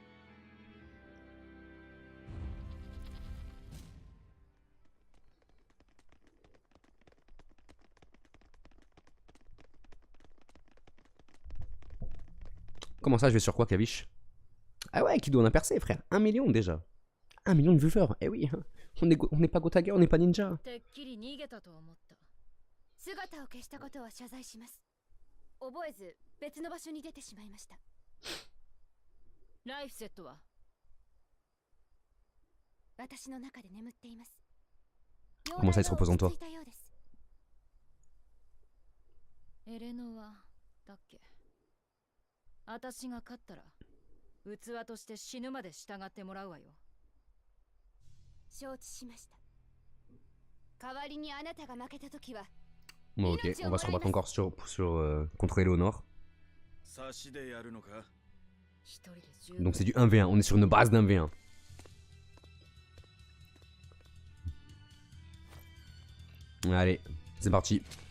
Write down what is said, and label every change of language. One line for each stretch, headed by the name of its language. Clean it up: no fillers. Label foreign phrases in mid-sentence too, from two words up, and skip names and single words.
French: Comment ça, je vais sur quoi, Kavish? Ah ouais, Kido, on a percé, frère. 1 million déjà. 1 million de viewers. Eh oui, on n'est pas Gotaga, on n'est pas ninja.
Japanese: 姿を消したことは謝罪します。覚えず別の場所に出てしまいました。ライフセットは私の中で眠っています。
French: Comment ça, il se repose en toi?
Japanese: エレノアだっけ。私が勝ったら器として死ぬまで従ってもらうわよ。承知しました。代わりにあなたが負けたときは。
French: Bon, ok, on va se rebattre encore contre Eleonore. Donc c'est du 1v1, on est sur une base d'1v1. Allez, c'est parti.